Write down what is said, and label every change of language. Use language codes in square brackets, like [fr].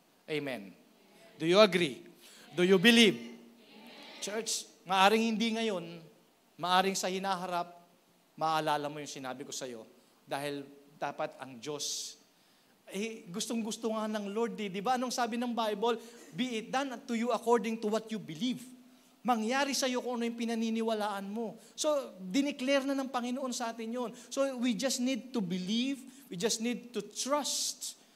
[en] Amen. Do you agree? Do you believe? Amen. [tl] Church, maaring hindi ngayon, maaring sa hinaharap, maalala mo yung sinabi ko sa iyo, dahil dapat ang Diyos gustong-gusto nga ng Lord, di ba? Anong sabi ng Bible? [en] Be it done to you according to what you believe. [tl] Mangyari sa iyo kung ano yung pinaniniwalaan mo. So, dineclare na ng Panginoon sa atin yun. [en] So, we just need to believe, we just need to trust.